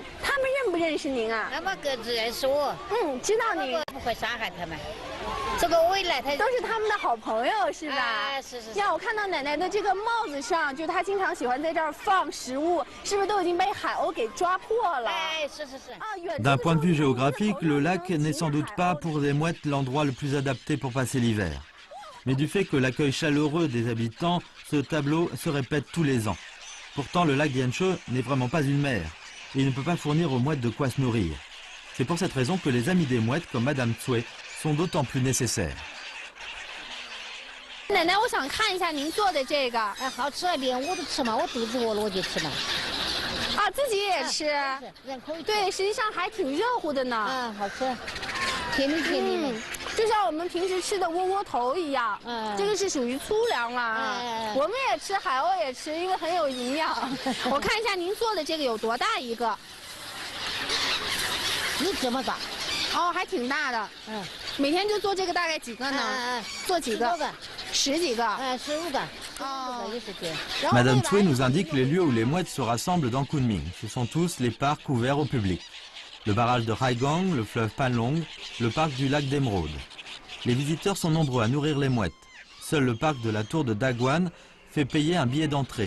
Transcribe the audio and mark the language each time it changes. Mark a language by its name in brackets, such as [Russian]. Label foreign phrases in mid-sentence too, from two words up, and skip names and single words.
[Chinese] 他们认不认识您啊？他们各自认识我。知道您不会伤害他们。这个未来他都是他们的好朋友是吧？哎，是。呀，我看到奶奶的这个帽子上，就她经常喜欢在这儿放食物，是不是都已经被海鸥给抓破了？哎，是。 [French] D'un point de vue géographique, le lac n'est sans doute pas pour les mouettes l'endroit le plus adapté pour passer l'hiver. Mais du fait que l'accueil chaleureux des habitants, ce tableau se répète tous les ans. Pourtant, le lac Dianche n'est vraiment pas une mer et il ne peut pas fournir aux mouettes de quoi se nourrir. C'est pour cette raison que les amis des mouettes, comme Madame Tsui, sont d'autant plus nécessaires. [Chinese] 奶奶，我想看一下您做的这个。哎，好吃啊，连我都吃嘛，我肚子饿了我就吃嘛。啊，自己也吃。对，实际上还挺热乎的呢。好吃，甜蜜甜蜜的。就像我们平时吃的窝窝头一样，这个是属于粗粮了。我们也吃，海鸥也吃，因为很有营养。我看一下您做的这个有多大一个？有这么大。哦，还挺大的。每天就做这个大概几个呢？做几个？10几个。 15个。 [French] Madame Tsui nous indique les lieux où les mouettes se rassemblent dans Kunming. Ce sont tous les parcs ouverts au public. Le barrage de Haigang, le fleuve Panlong, le parc du lac d'Émeraude. Les visiteurs sont nombreux à nourrir les mouettes. Seul le parc de la tour de Dagwan fait payer un billet d'entrée.